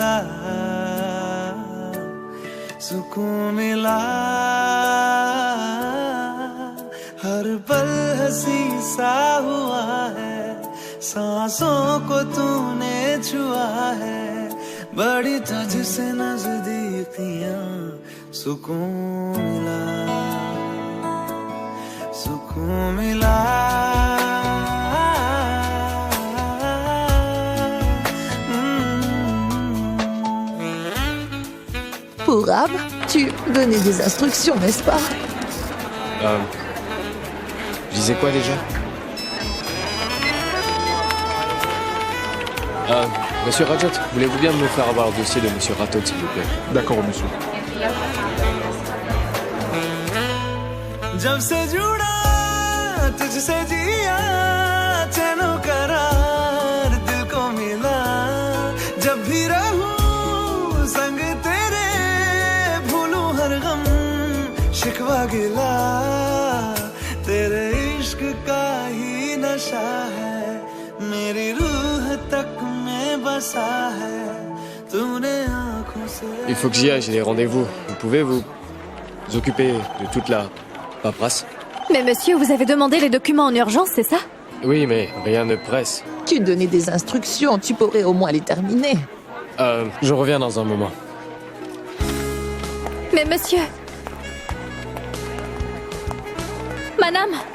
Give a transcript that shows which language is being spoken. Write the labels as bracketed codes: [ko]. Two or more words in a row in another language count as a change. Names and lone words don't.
[hi] मिला हर पल हंसी सा हुआ है सांसों को तूने छुआ है बड़ी तुझसे नजदीकियां सुकून मिला [fr] Pourab, tu donnais des instructions, n'est-ce pas? Je disais quoi déjà? Monsieur Rajat, voulez-vous bien me faire avoir le dossier de Monsieur Ratot, s'il vous plaît? D'accord, monsieur. [hi] जब से जुड़ा तुझसे जिया चैनो करार दिल को मिला जब भी रहूं संग तेरे भूलूं हर गम शिकवा गिला तेरे इश्क का ही नशा है मेरी रूह तक में बसा है तूने आँखों से [fr] Il faut que j'y aille, j'ai des rendez-vous. Vous pouvez vous occuper de toute la paperasse? Mais monsieur, vous avez demandé les documents en urgence, c'est ça? Oui, mais rien ne presse. Tu donnais des instructions, tu pourrais au moins les terminer. Je reviens dans un moment. Mais monsieur... Madame,